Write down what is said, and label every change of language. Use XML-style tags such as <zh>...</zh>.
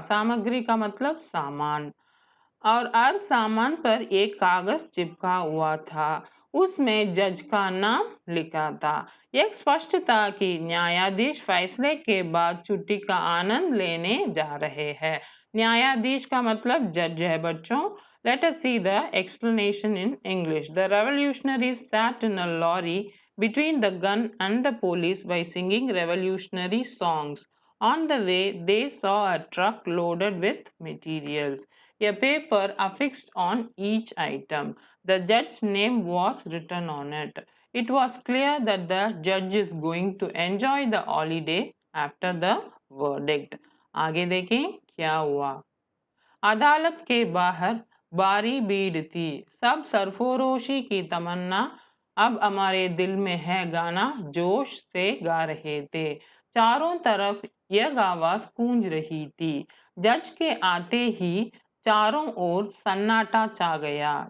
<hi>सामग्री का मतलब सामान। और हर सामान पर एक कागज चिपका हुआ था। उसमें जज का नाम लिखा था। एक स्पष्ट था कि न्यायाधीश फैसले के बाद छुट्टी का आनंद लेने जा रहे हैं। न्यायाधीश का मतलब जज है बच्चों।</hi> <en>Let us see the explanation in English. The revolutionaries sat in a lorry between the gun and the police by singing revolutionary songs. On the way, they saw a truck loaded with materials. A paper affixed on each item. The judge's name was written on it. It was clear that the judge is going to enjoy the holiday after the verdict.</en> <hi>आगे देखें क्या हुआ। अदालत के बाहर बारी भीड़ थी। सब सरफरोशी की तमन्ना अब हमारे दिल में है गाना जोश से गा रहे थे। चारों तरफ यह आवाज गूंज रही थी। जज के आते ही चारों ओर सन्नाटा छा गया।</hi>